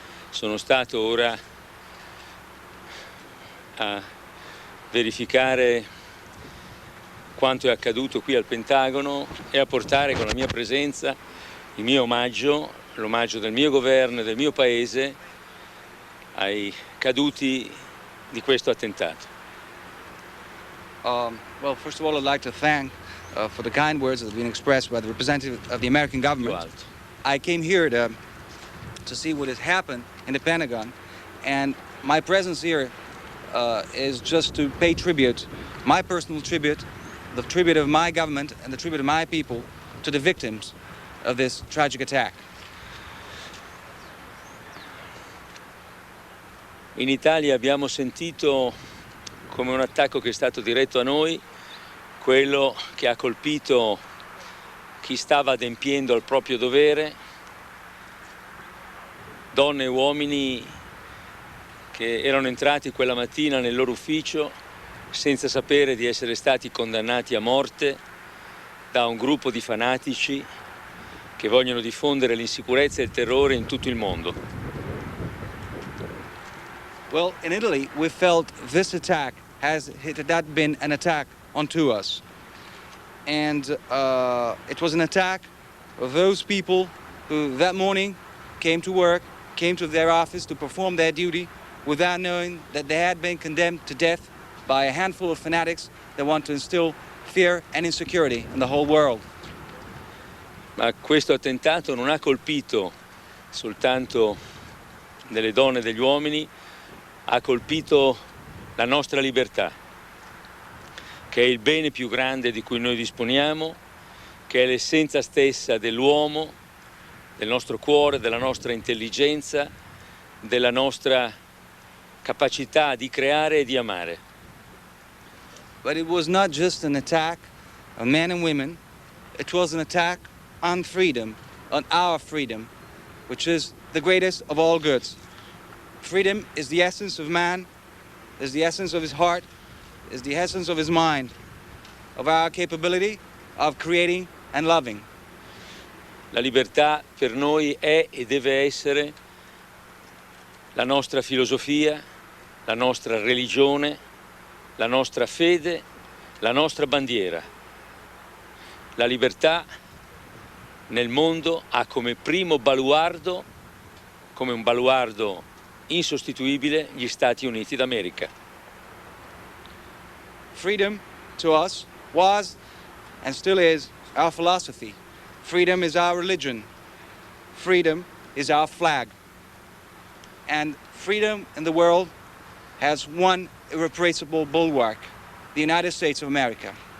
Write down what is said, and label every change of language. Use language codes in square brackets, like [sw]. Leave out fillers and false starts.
[it] Sono stato ora a verificare quanto è accaduto qui al Pentagono e a portare con la mia presenza il mio omaggio, l'omaggio del mio governo e del mio paese ai caduti di questo attentato. [en] Well, first of all, I'd like to thank for the kind words that have been expressed by the representative of the American government. I came here to see what has happened in the Pentagon, and my presence here is just to pay tribute, my personal tribute, the tribute of my government and the tribute of my people to the victims of this tragic attack. [it] In Italia abbiamo sentito come un attacco che è stato diretto a noi, quello che ha colpito chi stava adempiendo al proprio dovere, donne e uomini che erano entrati quella mattina nel loro ufficio senza sapere di essere stati condannati a morte da un gruppo di fanatici che vogliono diffondere l'insicurezza e il terrore in tutto il mondo. [en] Well, in Italy, we felt this attack had been an attack onto us. And it was an attack of those people who that morning came to work, came to their office to perform their duty without knowing that they had been condemned to death by a handful of fanatics that want to instill fear and insecurity in the whole world. [it] Ma questo attentato non ha colpito soltanto delle donne e degli uomini, ha colpito la nostra libertà, che è il bene più grande di cui noi disponiamo, che è l'essenza stessa dell'uomo, del nostro cuore, della nostra intelligenza, della nostra capacità di creare e di amare. [en] But it was not just an attack on men and women, it was an attack on freedom, on our freedom, which is the greatest of all goods. Freedom is the essence of man, is the essence of his heart, is the essence of his mind, of our capability of creating and loving. [it] La libertà per noi è e deve essere la nostra filosofia, la nostra religione, la nostra fede, la nostra bandiera. La libertà nel mondo ha come primo baluardo, come un baluardo insostituibile, gli Stati Uniti d'America. [en] Freedom to us was and still is our philosophy. Freedom is our religion. Freedom is our flag. And freedom in the world has one irreplaceable bulwark, the United States of America.